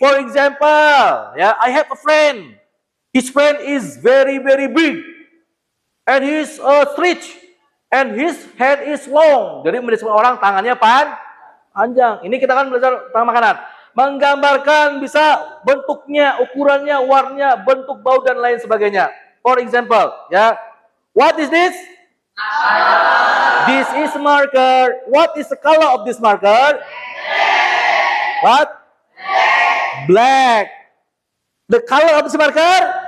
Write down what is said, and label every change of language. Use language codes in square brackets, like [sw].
[en] For example, ya, I have a friend. His friend is very big. And he's stretch, and his head is long. [id] Jadi mendeskripsikan orang tangannya panjang. Ini kita akan belajar tentang makanan. Menggambarkan bisa bentuknya, ukurannya, warnanya, bentuk bau dan lain sebagainya. [en] For example, ya, what is this? This is marker. What is the color of this marker? What? Black. The color of this marker?